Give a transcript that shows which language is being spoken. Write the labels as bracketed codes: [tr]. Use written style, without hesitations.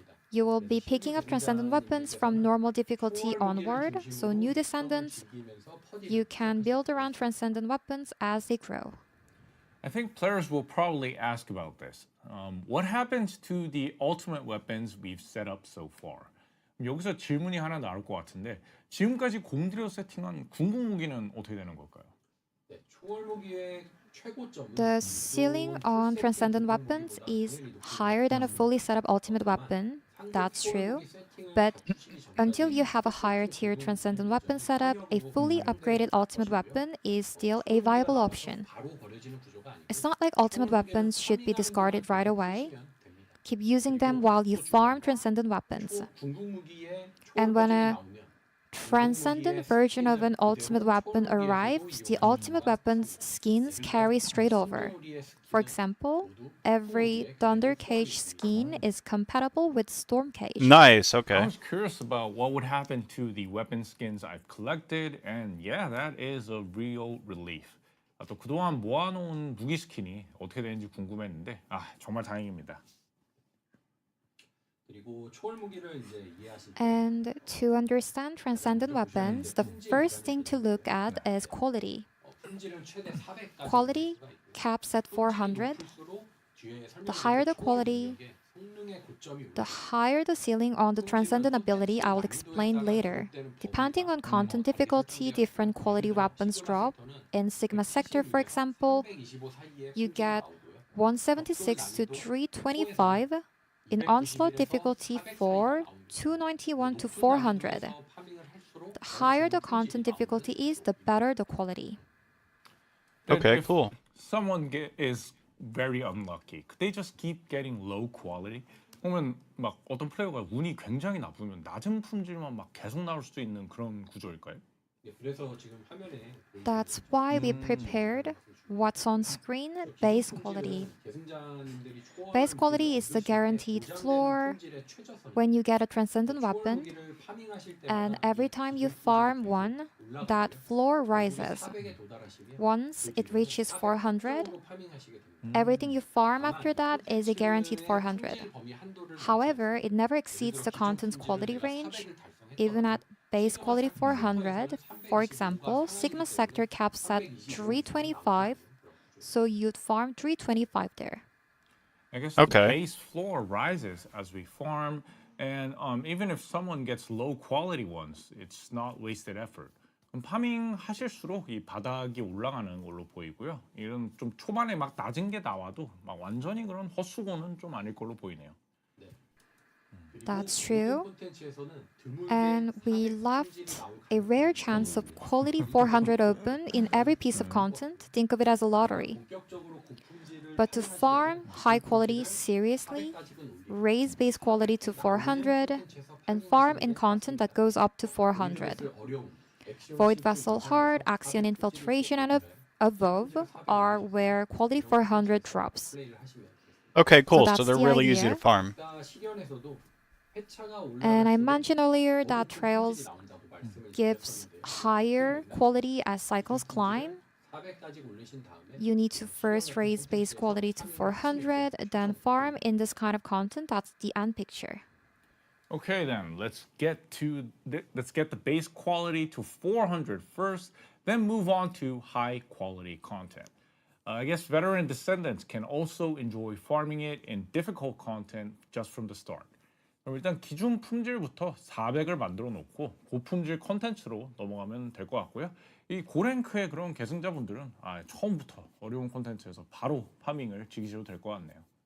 [en] You will be picking up transcendent weapons from normal difficulty onward, so new descendants, you can build around transcendent weapons as they grow. I think players will probably ask about this. What happens to the ultimate weapons we've set up so far? [ko] 여기서 질문이 하나 나올 것 같은데 지금까지 공들여 세팅한 궁극 무기는 어떻게 되는 걸까요? 네, 초월 무기의 최고점은 [en] The ceiling on transcendent weapons is higher than a fully set up ultimate weapon. That's true. But until you have a higher tier transcendent weapon setup, a fully upgraded ultimate weapon is still a viable option. It's not like ultimate weapons should be discarded right away. Keep using them while you farm transcendent weapons. And when a transcendent version of an ultimate weapon arrives, the ultimate weapon's skins carry straight over. For example, every Thunder Cage skin is compatible with Storm Cage. Nice. I Okay. was curious about what would happen to the weapon skins I've collected, and yeah, that is a real relief. [ko] 또 그동안 모아놓은 무기 스킨이 어떻게 되는지 궁금했는데, 정말 다행입니다. 그리고 초월 무기를 이제 이해하실 때 [en] And to understand transcendent weapons, the first thing to look at is quality. [ko] 품질은 최대 400까지 [en] Quality caps at 400. The higher the quality, the higher the ceiling on the transcendent ability. I will explain later. Depending on content difficulty, different quality weapons drop. In Sigma Sector, for example, you get 176 to 325. In Onslaught difficulty 4, 291 to 400. The higher the content difficulty is, the better the quality. Then Okay, if cool. Someone is very unlucky. Could they just keep getting low quality? [ko] 그러면 막 어떤 플레이어가 운이 굉장히 나쁘면 낮은 품질만 막 계속 나올 수도 있는 그런 구조일까요? 그래서 지금 화면에 [en] That's why we prepared what's on screen, base quality. [ko] 계승자님들이 초월 [en] Base quality is the guaranteed floor when you get a transcendent weapon, [ko] 무기를 파밍하실 때 [en] and every time you farm one, that floor rises. [ko] 400에 도달하시면 [en] Once it reaches 400, [ko] 파밍하시게 됩니다. [en] everything you farm after that is a guaranteed 400. [ko] 범위 한도를 [en] However, it never exceeds the content's quality range. Even at base quality 400, for example, Sigma Sector caps at 325, so you'd farm 325 there. I guess Okay. the base floor rises as we farm, and even if someone gets low quality ones, it's not wasted effort. [ko] 그럼 파밍 하실수록 이 바닥이 올라가는 걸로 보이고요. 이런 좀 초반에 막 낮은 게 나와도 막 완전히 그런 헛수고는 좀 아닐 걸로 보이네요. [en] That's true. [ko] 콘텐츠에서는 드물게 [en] And we left a rare chance of quality 400 open in every piece of content. Think of it as a lottery. [ko] 본격적으로 고품질을 [en] But to farm high quality seriously, raise base quality to 400, and farm in content that goes up to 400. [ko] 어려운 [en] Void Vessel Heart, Axion Infiltration, and above are where quality 400 drops. [ko] 플레이를 하시면 [en] Okay, cool. So that's they're the really easy idea. to farm. [ko] 아까 시련에서도 회차가 [en] And I [ko] 올라갈수록 [en] mentioned earlier that Trails [ko] 품질이 나온다고 말씀을 [en] gives [ko] 드렸었는데 [en] higher quality as cycles climb. [ko] 400까지 올리신 다음에 [en] You need to first raise base quality to 400, then farm in this kind of content. That's the end picture. Okay, then let's get the base quality to 400 first, then move on to high quality content. I guess veteran descendants can also enjoy farming it in difficult content just from the start. [ko] 그럼 일단 기준 품질부터 400을 만들어 놓고 고품질 컨텐츠로 넘어가면 될 것 같고요. 이 고랭크의 그런 계승자분들은 처음부터 어려운 콘텐츠에서 바로 파밍을 즐기셔도 될 것 같네요.